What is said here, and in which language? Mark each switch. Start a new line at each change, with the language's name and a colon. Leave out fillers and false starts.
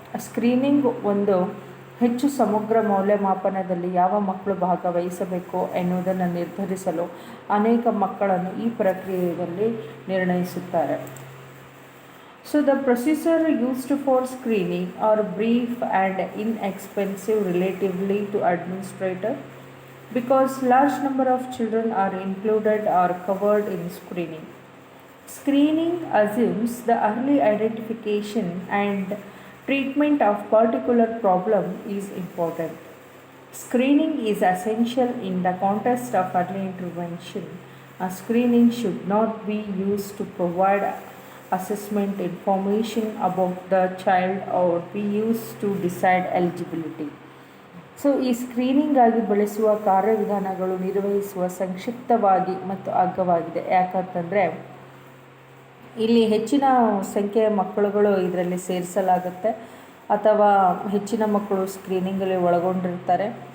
Kannada: Screening ಒಂದು ಹೆಚ್ಚು ಸಮಗ್ರ ಮೌಲ್ಯಮಾಪನದಲ್ಲಿ ಯಾವ ಮಕ್ಕಳು ಭಾಗವಹಿಸಬೇಕು ಎನ್ನುವುದನ್ನು ನಿರ್ಧರಿಸಲು ಅನೇಕ ಮಕ್ಕಳನ್ನು ಈ ಪ್ರಕ್ರಿಯೆಯಲ್ಲಿ ನಿರ್ಣಯಿಸುತ್ತಾರೆ.
English: So the procedure used for screening are brief and inexpensive relatively to administrator because large number of children are included or covered in screening. Screening assumes the early identification and treatment of particular problem is important. Screening is essential in the context of early intervention. A screening should not be used to provide assessment information about the child or be used to decide eligibility.
Kannada: So ಈ screening ಆಗಿ ಬಳಸುವ ಕಾರ್ಯವಿಧಾನಗಳು ನಿರ್ವಹಿಸುವ ಸಂಕ್ಷಿಪ್ತವಾಗಿ ಮತ್ತು ಅಗ್ಗವಾಗಿದೆ. ಯಾಕಂತಂದರೆ ಇಲ್ಲಿ ಹೆಚ್ಚಿನ ಸಂಖ್ಯೆಯ ಮಕ್ಕಳುಗಳು ಇದರಲ್ಲಿ ಸೇರಿಸಲಾಗುತ್ತೆ ಅಥವಾ ಹೆಚ್ಚಿನ ಮಕ್ಕಳು ಸ್ಕ್ರೀನಿಂಗಲ್ಲಿ ಒಳಗೊಂಡಿರ್ತಾರೆ.